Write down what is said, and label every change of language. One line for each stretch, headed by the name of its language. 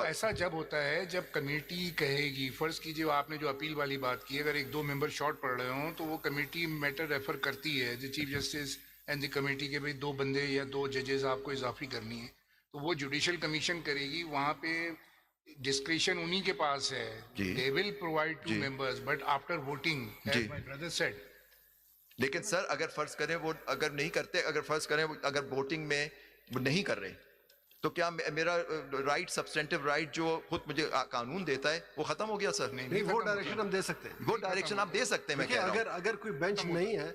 Urdu: ایسا جب ہوتا ہے جب کمیٹی کہے گی، فرض کیجیے آپ نے جو اپیل والی بات کی، اگر 1-2 ممبر شارٹ پڑ رہے ہوں تو وہ کمیٹی میٹر ریفر کرتی ہے دی chief justice and the committee کے بھائی 2 بندے یا 2 ججز آپ کو اضافی کرنی ہے، تو وہ جوڈیشل کمیشن کرے گی. وہاں پہ ڈسکریشن انہی کے پاس ہے.
English: they will provide 2 members but after voting as my brother said.
Urdu: لیکن سر اگر فرض کریں وہ اگر نہیں کرتے، اگر فرض کریں اگر ووٹنگ میں وہ نہیں کر رہے، تو کیا میرا رائٹ سبسٹینٹیو رائٹ جو خود مجھے قانون دیتا ہے وہ ختم ہو گیا سر؟ نہیں، وہ ڈائریکشن ہم دے سکتے ہیں. وہ ڈائریکشن آپ دے سکتے ہیں. میں کہہ رہا ہوں اگر کوئی بینچ نہیں ہے